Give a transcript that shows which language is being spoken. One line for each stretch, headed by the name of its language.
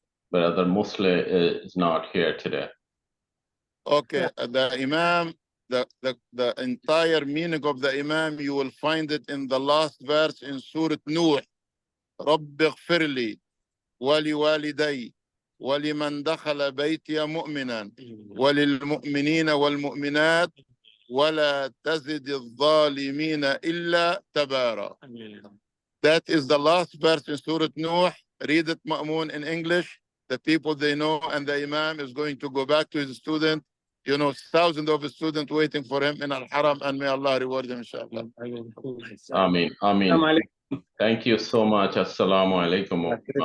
English: Brother Musleh is not here today. Okay, the Imam, the entire meaning of the Imam, you will find it in the last verse in Surah Nuh.
Arabic: رب اغفر لي ولوالدي ولمن دخل بيتي مؤمنا وللمؤمنين والمؤمنات ولا تزد الظالمين إلا تبارا.
English: That is the last verse in Surah Nuh. Read it, Ma'moon, in English. The people they know, and the Imam is going to go back to his student. You know, thousands of students waiting for him in Al-Haram, and may Allah reward him, inshallah. Ameen. Ameen. Thank you so much. Assalamu alaikum.